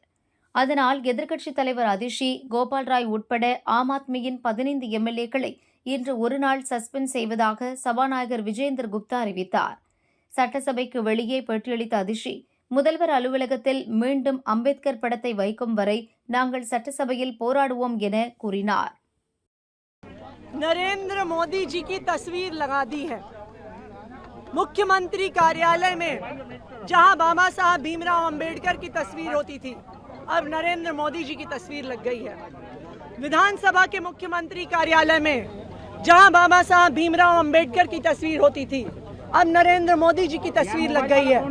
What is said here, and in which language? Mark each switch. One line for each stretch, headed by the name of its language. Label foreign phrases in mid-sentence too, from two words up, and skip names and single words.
Tamil: அதனால் எதிர்க்கட்சித் தலைவர் அதிஷி, கோபால் ராய் உட்பட ஆம் ஆத்மியின் 15 எம்எல்ஏக்களை இன்று ஒருநாள் சஸ்பெண்ட் செய்வதாக சபாநாயகர் விஜேந்தர் குப்தா அறிவித்தார். சட்டசபைக்கு வெளியே பேட்டியளித்த அதிஷி, முதல்வர் அலுவலகத்தில் மீண்டும் அம்பேத்கர் படத்தை வைக்கும் வரை நாங்கள் சட்டசபையில் போராடுவோம் என கூறினார்.
Hindi: नरेंद्र मोदी जी की तस्वीर लगा दी है मुख्यमंत्री कार्यालय में, जहां बाबा साहब भीमराव अंबेडकर की तस्वीर होती थी, अब नरेंद्र मोदी जी की तस्वीर लग गई है। विधानसभा के मुख्यमंत्री कार्यालय में, जहां बाबा साहब भीमराव अंबेडकर की तस्वीर होती थी, अब नरेंद्र मोदी जी की तस्वीर लग गई है।